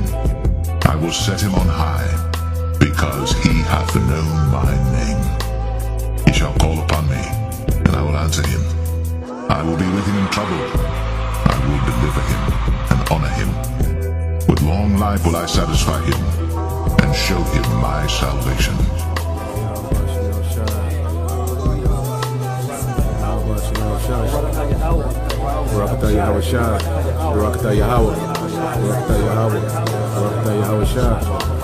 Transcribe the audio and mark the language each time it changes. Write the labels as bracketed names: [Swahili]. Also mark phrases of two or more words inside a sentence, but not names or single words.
[English] I will set him on high, because he hath known my name. He shall call upon me, and I will answer him. I will be with him in trouble. I will deliver him and honor him. With long life will I satisfy him, and show him my salvation. Barakatah Yahweh Shah, Barakatah Yahweh, Barakatah Yahweh, Barakatah Yahweh Shah.